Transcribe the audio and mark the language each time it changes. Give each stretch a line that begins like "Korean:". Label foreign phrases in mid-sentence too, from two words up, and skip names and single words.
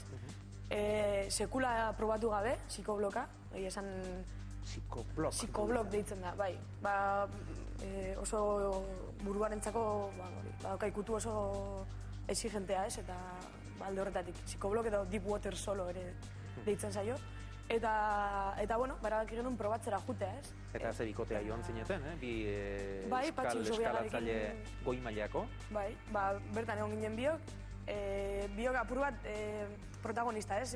Basque: Sekula probatu gabe, psikobloka, esan... Psikoblok? Psikoblok deitzen da, bai. Oso buruarentzako, ikutu oso exigentea, ez? Eta alde horretatik, psikoblok eta
English: deep water solo
Basque: ere deitzen zaio. Eta bueno, barabak genuen probatzera jutea, ez? Eta ze bikotea joan zineten, bi eskalatzaile goi mailako. Bai, bertan egon ginen biok. Biok apur bat protagonista, ez?